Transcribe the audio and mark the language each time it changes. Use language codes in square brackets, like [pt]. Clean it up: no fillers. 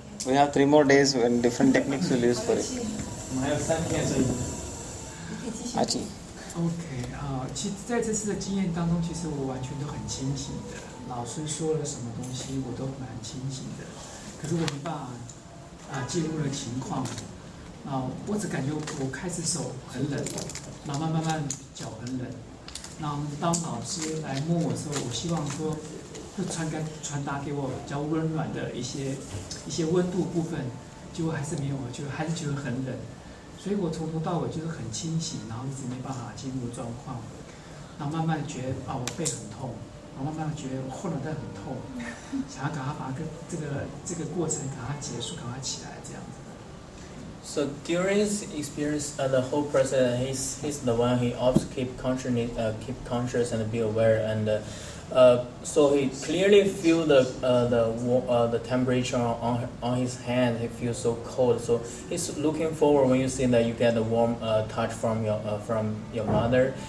[en] We have 3 more days when different techniques will use for it. [zh] 我们还有3天，所以。阿吉。 OK 其实在这次的经验当中，其实我完全都很清醒的。老师说了什么东西，我都蛮清醒的。可是我没办法介入的情况我只感觉我开始手很冷，然后慢慢脚很冷。然后当老师来摸我的时候，我希望说会传达给我比较温暖的一些温度部分，结果还是没有，还是觉得很冷。所以我从头到尾就是很清醒，然后一直没办法进入状况，然后慢慢觉得我背很痛，然后慢慢觉得我后脑袋很痛，想要赶快把这个过程赶快结束，赶快起来这样子。 [en] So during his experience, the whole person, he's the one he always keep conscious and be aware, and So he clearly feel the temperature on his hand. He feels so cold. So he's looking forward when you see that you get a warm touch from your mother.